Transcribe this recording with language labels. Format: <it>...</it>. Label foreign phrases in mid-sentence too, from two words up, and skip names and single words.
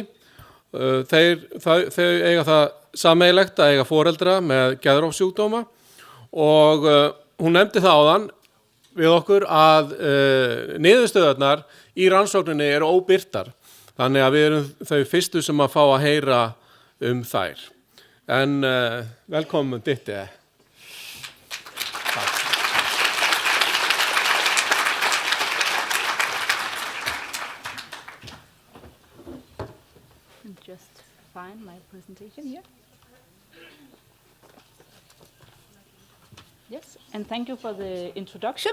<is>Þau eiga það sameiginlegt að eiga foreldra með geðrofasjúkdóma og hún nefndi það áðan við okkur að niðurstöðurnar í rannsókninni eru óbirtar. Þannig að við erum þau fyrstu sem að fá að heyra þær. En velkomin Ditte.</is> <en>Just find my presentation here. Yes, and thank you for the introduction.</en>